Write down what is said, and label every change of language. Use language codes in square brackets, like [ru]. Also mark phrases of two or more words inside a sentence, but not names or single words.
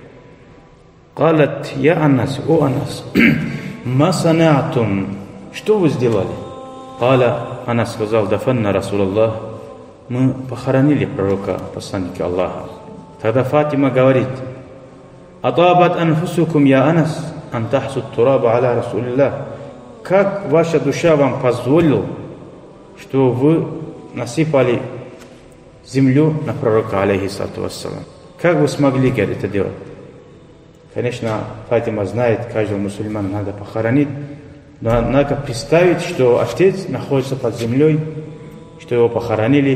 [ar] «قالت يا أنس, о Анас, ما صنعتم, [ru] что вы сделали?» «Кала», она сказал: [ar] «دفنا رسول الله, [ru] мы похоронили пророка, посланника Аллаха». Тогда Фатима говорит: [ar] «أطابت أنفسكم يا أنس أن تحثوا التراب على رسول الله». [ru] Как ваша душа вам позволила, что вы насыпали землю на пророка, [ar] عليه الصلاة والسلام? [ru] Как вы смогли, говорит, это делать? Конечно, Фатима знает, каждого мусульмана надо похоронить, но надо представить, что отец находится под землей, что его похоронили.